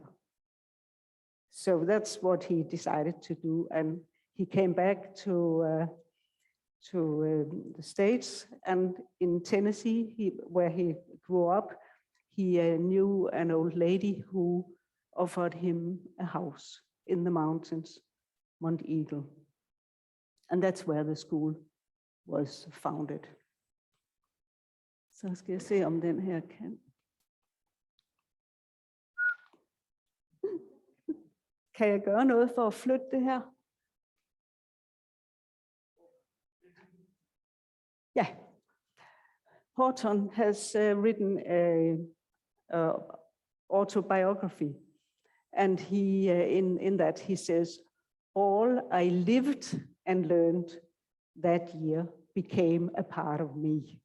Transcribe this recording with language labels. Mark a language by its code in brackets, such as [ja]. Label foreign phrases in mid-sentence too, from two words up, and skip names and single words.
[en] So that's what he decided to do, and he came back to the States, and in Tennessee, where he grew up, he knew an old lady who offered him a house in the mountains, Mount Eagle. And that's where the school was founded. [da] Så skal jeg se, om den her kan. Kan jeg gøre noget for at flytte det her? Ja. [en] Horton has written a autobiography, and he in that he says, all I lived and learned that year became a part of me.